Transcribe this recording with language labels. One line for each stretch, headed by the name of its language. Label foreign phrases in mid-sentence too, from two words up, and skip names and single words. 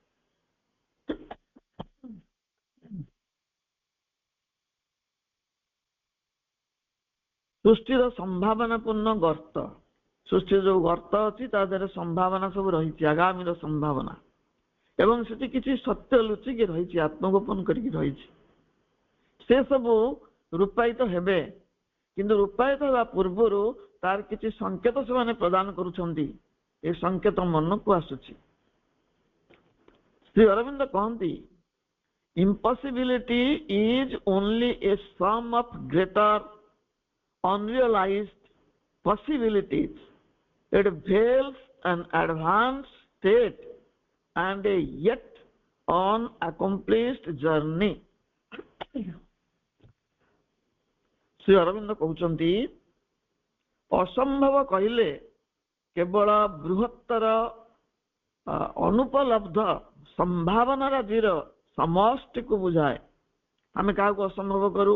Odia: ସୃଷ୍ଟିର ସମ୍ଭାବନା ପୂର୍ଣ୍ଣ ଗର୍ତ୍ତ, ସୃଷ୍ଟିର ଯୋଉ ଗର୍ତ୍ତ ଅଛି ତା ଦେହରେ ସମ୍ଭାବନା ସବୁ ରହିଛି, ଆଗାମୀର ସମ୍ଭାବନା, ଏବଂ ସେଠି କିଛି ସତ୍ୟ ଲୁଚିକି ରହିଛି, ଆତ୍ମଗୋପନ କରିକି ରହିଛି। ସେ ସବୁ ରୂପାୟିତ ହେବେ, କିନ୍ତୁ ରୂପାୟିତ ହେବା ପୂର୍ବରୁ ତାର କିଛି ସଂକେତ ସେମାନେ ପ୍ରଦାନ କରୁଛନ୍ତି। ଏ ସଂକେତ ମନକୁ ଆସୁଛି। ଶ୍ରୀ ଅରବିନ୍ଦ କହନ୍ତି,
English: impossibility is only a sum of greater unrealized possibilities. It veils an advanced state and a yet unaccomplished journey.
Odia: ଶ୍ରୀ ଅରବିନ୍ଦ କହୁଛନ୍ତି, ଅସମ୍ଭବ କହିଲେ କେବଳ ବୃହତ୍ତର ଅନୁପଲବ୍ଧ ସମ୍ଭାବନା ରାଜିର ସମଷ୍ଟିକୁ ବୁଝାଏ। ଆମେ କାହାକୁ ଅସମ୍ଭବ କରୁ?